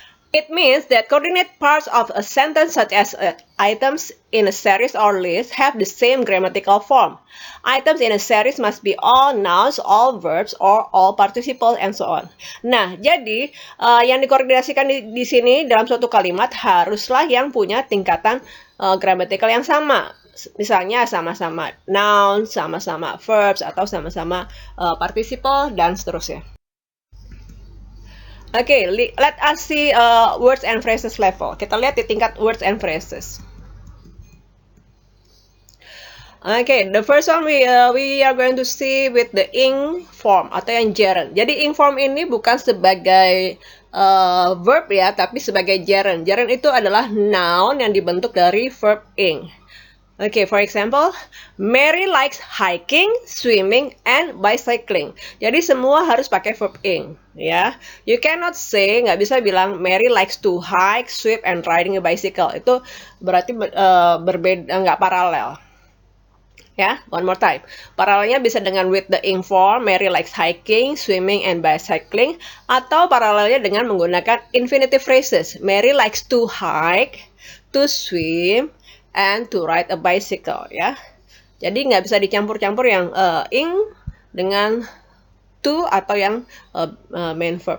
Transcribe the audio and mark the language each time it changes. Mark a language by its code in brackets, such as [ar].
[en] It means that coordinate parts of a sentence such as items in a series or list have the same grammatical form. Items in a series must be all nouns, all verbs, or all participles, and so on. [id] Nah, jadi yang dikoordinasikan di sini dalam suatu kalimat haruslah yang punya tingkatan gramatikal yang sama. Misalnya sama-sama noun, sama-sama verbs, atau sama-sama participle, dan seterusnya. [en] Okay, let us see words and phrases level. [id] Kita lihat di tingkat words and phrases. [en] Okay, the first one we are going to see with the ing form [id] atau yang [en] gerund. [id] Jadi ing form ini bukan sebagai verb ya, tapi sebagai gerund. Gerund itu adalah noun yang dibentuk dari verb ing. [en] Okay, for example, Mary likes hiking, swimming, and bicycling. [id] Jadi semua harus pakai [en] verb ing, ya. You cannot say, [id] nggak bisa bilang [en] Mary likes to hike, swim, and riding a bicycle. [id] Itu berarti berbeda, nggak paralel. Ya, [en] one more time. [id] Paralelnya bisa dengan [en] with the ing form, Mary likes hiking, swimming, and bicycling. [id] Atau paralelnya dengan menggunakan infinitive phrases. [en] Mary likes to hike, to swim, and to ride a bicycle, ya. [id] Jadi nggak bisa dicampur-campur yang ing dengan to atau yang main verb.